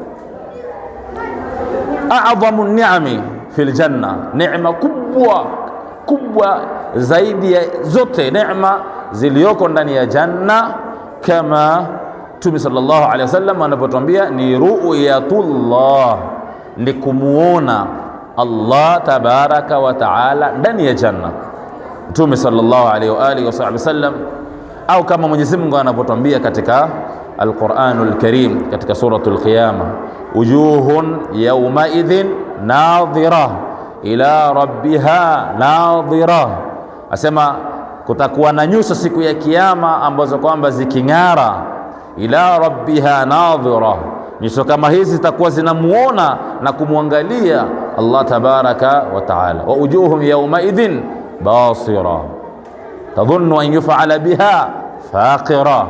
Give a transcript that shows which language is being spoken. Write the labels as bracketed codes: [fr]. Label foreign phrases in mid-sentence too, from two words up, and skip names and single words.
[ar] أعظم نعيم في الجنة, [sw] neema kubwa zaidi ya zote neema zilizoko ndani ya janna, kama Mtume [ar] صلى الله عليه وسلم [sw] anapotuambia ni ru'yatullah, ni kumuona Allah [ar] تبارك وتعالى [sw] ndani ya janna. Mtume [ar] صلى الله عليه وعلى آله وسلم, [sw] au kama Mwenyezi Mungu anapotuambia katika Al-Qur'anul Karim katika suratul Qiyamah, [ar] وجوه يومئذ ناضرة إلى ربها ناظرة, [sw] asema kutakuwa na nyuso siku ya kiyama ambazo kwamba ziking'ara, [ar] إلى ربها ناظرة, [sw] nyuso kama hizi zitakuwa zinamuona na kumwangalia Allah [ar] تبارك وتعالى. ووجوه يومئذ باسرة تظن أن يفعل بها فاقرة.